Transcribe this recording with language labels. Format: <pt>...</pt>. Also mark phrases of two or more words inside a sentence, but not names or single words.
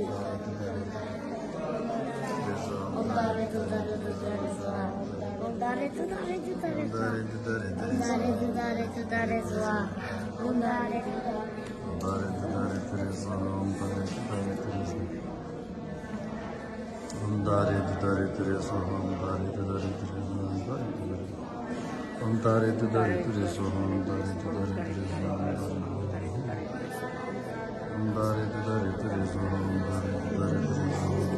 <sa>dare tu dare tu re soha, dare tu dare tu re soha, dare tu dare tu re soha, dare tu dare tu re soha, dare tu dare tu re soha, dare tu dare tu re soha, dare tu dare tu re soha. Om Tare Tu Tare Tu Re So Om Tare Tu Tare Tu Re So Om Tare Tu Tare Tu Re So Om Tare Tu Tare Tu Re So</sa>